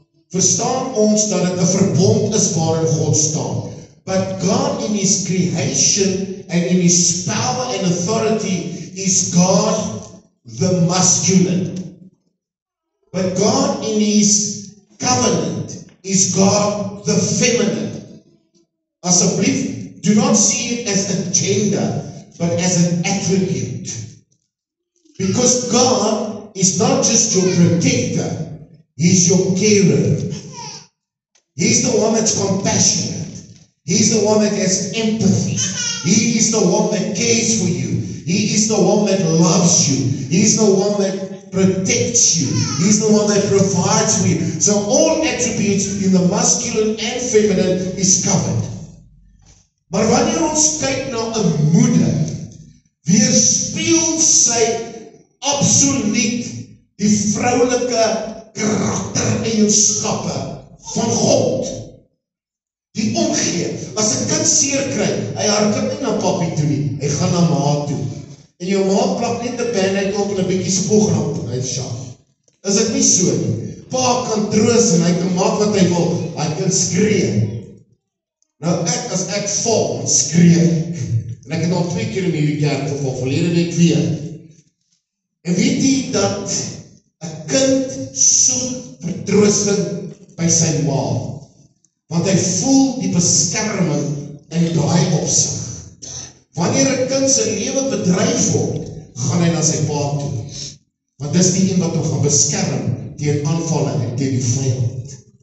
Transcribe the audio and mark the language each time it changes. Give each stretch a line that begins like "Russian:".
Afrikaans: Verstaan ons dat dit 'n verbond is waarin God staan.
English: But God in His creation and in His power and authority is God the masculine. But God in His covenant is God the feminine.
Afrikaans: Asseblief,
English: do not see it as a gender, but as an attribute. Because God is not just your protector, He's your carer. He's the one that's compassionate. He's the one that has empathy. He is the one that cares for you. He is the one that loves you. He's the one that protects you. He's the one that provides for you. So all attributes in the masculine and feminine is covered.
Afrikaans: Maar wanneer ons kyk na 'n moeder, weerspieël sy absoluut die vroulike karaktereienskappe van God. Die omgee. As 'n kind seer kry, hy hardloop nie na papi toe nie, hy gaan na ma toe. En jou ma plak net 'n band-aid op en 'n bietjie spoeg en hy sjaf. Is dit nie so nie? Pa kan troos en hy kan maak wat hy wil, hy kan skree. Nou as ek val, skree ek. En ek het al 2 keer in hierdie kerk geval, verlede week weer. En weet jy dat 'n kind soek vertroosting by sy ma, want hy voel die beskerming in daai opsig. Wanneer 'n kind se lewe bedreig word, gaan hy na sy pa toe, want dis die een wat hom gaan beskerm teen aanvalle en teen die vyand.